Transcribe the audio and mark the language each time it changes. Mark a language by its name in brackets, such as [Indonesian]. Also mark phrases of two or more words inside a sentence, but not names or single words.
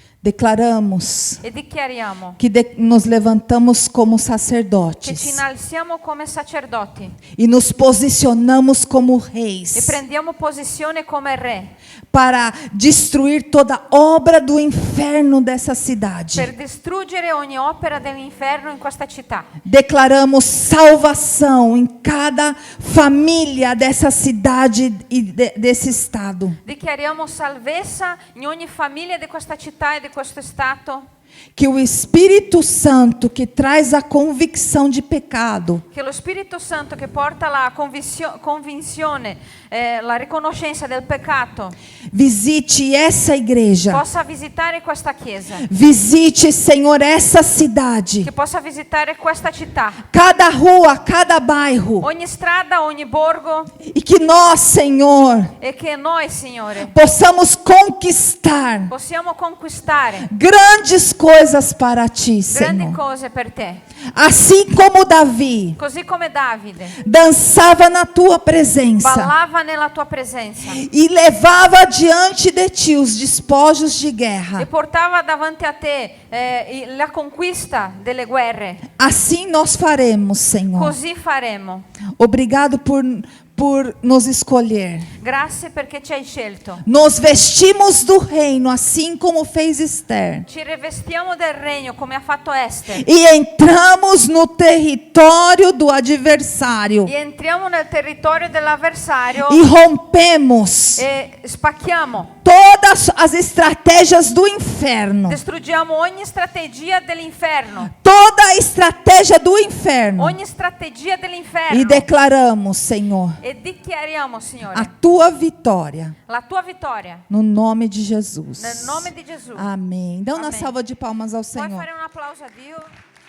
[Portuguese] Declaramos [Italian] e dichiariamo [Portuguese] que nos levantamos como [Italian] che ci [Portuguese] sacerdotes [Italian] innalziamo come sacerdoti [Portuguese] e nos posicionamos como [Italian] e [Portuguese] reis [Italian] prendiamo posizione come re [Portuguese] para destruir toda obra do inferno dessa cidade. [Italian] per distruggere ogni opera dell'inferno in questa città. [Portuguese] Declaramos salvação em cada família dessa cidade e desse estado. [Italian] Dichiariamo salvezza in ogni famiglia di questa città e di questo stato. [Portuguese] Que o Espírito Santo, que traz a convicção de pecado, [Italian] Che lo Spirito Santo che porta la convinzione, la riconoscenza del peccato, [Portuguese] visite essa igreja. [Italian] possa visitare questa chiesa, [Portuguese] Visite, Senhor, essa cidade. [Italian] che possa visitare questa città, [Portuguese] Cada rua, cada bairro. [Italian] ogni strada, ogni borgo, [Portuguese] E que nós, Senhor, [Italian] e che noi, Signore, [Portuguese] possamos conquistar [Italian] possiamo conquistare [Portuguese] grandes coisas para Ti, [Italian] grandi [Portuguese] Senhor. [Italian] cose per te. [Portuguese] Assim como Davi [Italian] Così come Davide [Portuguese] dançava na Tua presença [Italian] ballava nella tua presenza [Portuguese] e levava diante de Ti os despojos de [Italian] e [Portuguese] guerra. [Italian] portava davanti a te la conquista delle guerre. [Portuguese] Assim nós faremos, Senhor. [Italian] Così faremo. [Portuguese] Obrigado por nos escolher. [Italian] Grazie perché ci hai scelto. [Portuguese] Nos vestimos do reino, assim como fez Esther. [Italian] Ci rivestiamo del regno come ha fatto Esther [Portuguese] E entramos no território do adversário. [Italian] e entriamo nel territorio dell'avversario [Portuguese] E rompemos [Italian] e spacchiamo, [Portuguese] todas as estratégias do inferno. [Italian] distruggiamo ogni strategia dell'inferno, [Portuguese] Toda a estratégia do inferno. [Italian] ogni strategia dell'inferno [Portuguese] E declaramos, Senhor, [Italian] e dichiariamo, [Portuguese] a [Italian] Signore, [Portuguese] tua vitória. [Italian] la tua vittoria [Portuguese] No nome de Jesus. [Italian] nel nome di Gesù. [Portuguese] Amém. Dá uma [Italian] Amém. [Portuguese] salva de palmas ao [Italian] Puoi [Portuguese] Senhor. [Italian] fare un applauso a Dio?